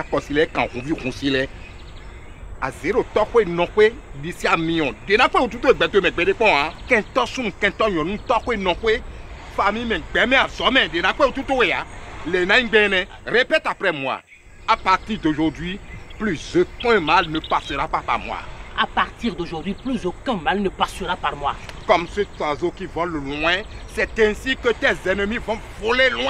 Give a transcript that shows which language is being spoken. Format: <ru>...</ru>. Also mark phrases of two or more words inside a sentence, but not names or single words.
<fon>kosile kan hunvi kunsile a zero tokwe nokwe disi</fon> <en>a million</en> <fon>de na pe otuto egbeto me pede pon han kento sun kento yon tokwe nokwe famille me gbe me asome de na pe otuto we ya les na ngbene</fon> <fr>répète après moi à partir d'aujourd'hui plus aucun mal ne passera pas par moi. À partir d'aujourd'hui, plus aucun mal ne passera par moi. Comme cet oiseau qui vole loin, c'est ainsi que tes ennemis vont voler loin.</fr>